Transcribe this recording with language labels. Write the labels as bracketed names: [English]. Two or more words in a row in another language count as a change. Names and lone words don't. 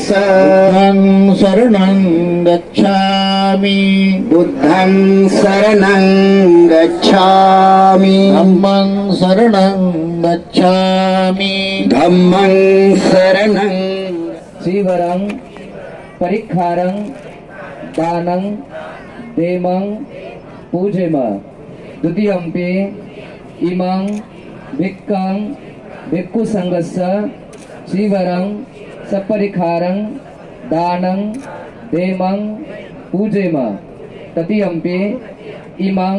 [Pali] बुद्धं शरणं गच्छामि बुद्धं शरणं गच्छामि धम्मं शरणं गच्छामि धम्मं शरणं श्रीवरं परिखारं दानं देमं पूजेम द्वितीयंपि इमं भिक्खं भिक्खुसंघस्य श्रीवरं सपरिखारं दानं देमं पूजेम तृतीयंपि इमं